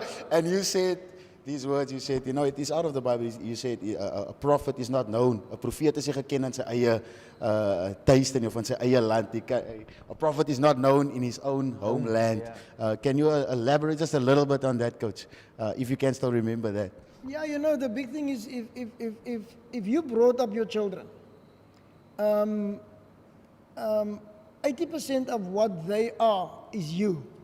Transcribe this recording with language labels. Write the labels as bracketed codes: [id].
[en] And you said these words, you said, you know, it is out of the Bible. You said a prophet is not known. [af] A profeet is nie geken in sy eie tuiste nie of in sy eie land nie. [en] A prophet is not known in his own homeland. Yeah. Can you elaborate just a little bit on that, Coach, if you can still remember that? Yeah, you know, the big thing is if you brought up your children, 80% of what they are is you.